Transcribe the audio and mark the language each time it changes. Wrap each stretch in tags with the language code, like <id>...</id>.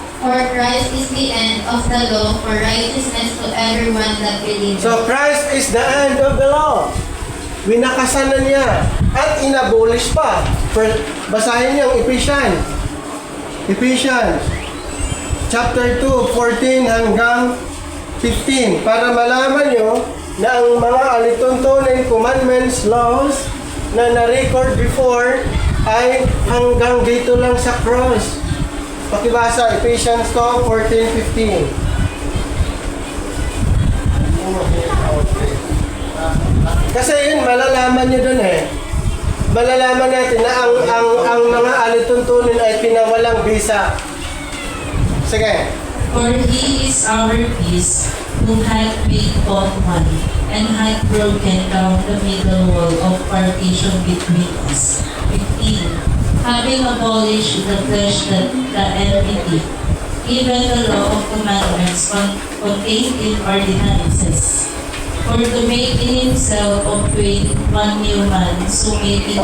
<en>For Christ is the end of the law for righteousness to everyone that believes. So Christ is the end of the law.</en> <tl>Winakasan na niya at inabolish pa. Basahin niyo ang Ephesians chapter 2, 14 hanggang 15 para malaman niyo na ang mga alituntunin, commandments, laws na na-record before ay hanggang dito lang sa cross. Pakibasa, Ephesians 2, 14, 15. Kasi yun, malalaman nyo dun malalaman natin na ang mga alituntunin ay pinawalang bisa. Sige.</tl> <en>For he is our peace, who hath made both one, and hath broken down the middle wall of partition between us. 15. Having abolished the flesh the enmity, even the law of commandments contained in ordinances, for to make in himself of twain one new man, so making</en>